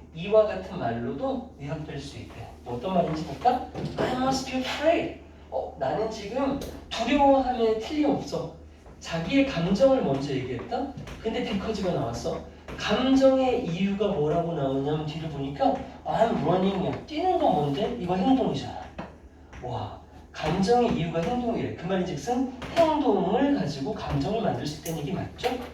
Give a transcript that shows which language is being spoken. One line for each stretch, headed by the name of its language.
Korean: 이와 같은 말로도 요약될 수 있대. 어떤 말인지니까
English: I must be afraid.
Korean: 나는 지금 두려워함에 틀림없어. 자기의 감정을 먼저 얘기했다? 근데 because가 나왔어. 감정의 이유가 뭐라고 나오냐면 뒤를 보니까
English: I'm running
Korean: 이야. 뛰는 건 뭔데? 이거 행동이잖아. 와, 감정의 이유가 행동이래. 그 말인즉슨 행동을 가지고 감정을 만들 수 있다는 얘기 맞죠?